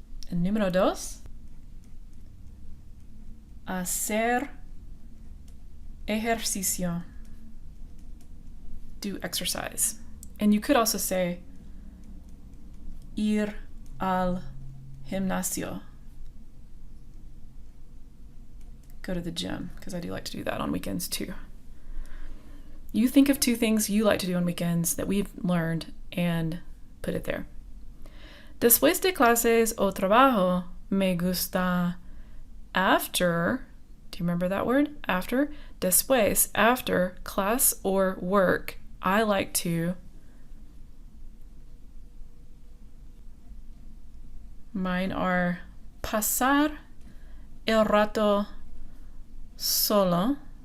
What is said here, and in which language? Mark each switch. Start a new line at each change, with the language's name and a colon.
Spanish: And número 2, hacer ejercicio.
English: Do exercise. And you could also say
Spanish: ir al gimnasio.
English: Go to the gym, because I do like to do that on weekends too. You think of 2 things you like to do on weekends that we've learned and put it there.
Spanish: Después de clases o trabajo, me gusta after.
English: Do you remember that word? After. Después, after class or work, I like to. Mine are
Spanish: pasar el rato solo.